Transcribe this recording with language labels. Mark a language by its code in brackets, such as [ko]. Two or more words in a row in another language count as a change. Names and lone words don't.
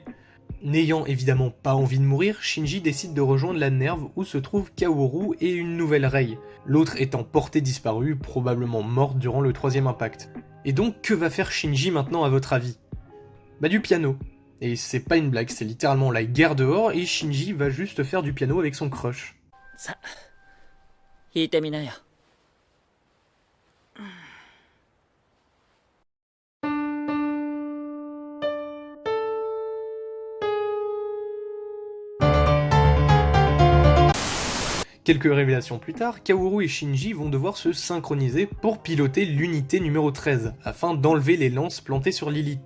[fr] N'ayant évidemment pas envie de mourir, Shinji décide de rejoindre la Nerve où se trouve Kaoru et une nouvelle Rei, l'autre étant portée disparue, probablement morte durant le troisième impact. Et donc que va faire Shinji maintenant à votre avis ? Bah du piano. Et c'est pas une blague, c'est littéralement la guerre dehors et Shinji va juste faire du piano avec son crush. Ça, [ja] 弾いてみなよ。 [fr] Quelques révélations plus tard, Kaoru et Shinji vont devoir se synchroniser pour piloter l'unité numéro 13, afin d'enlever les lances plantées sur Lilith.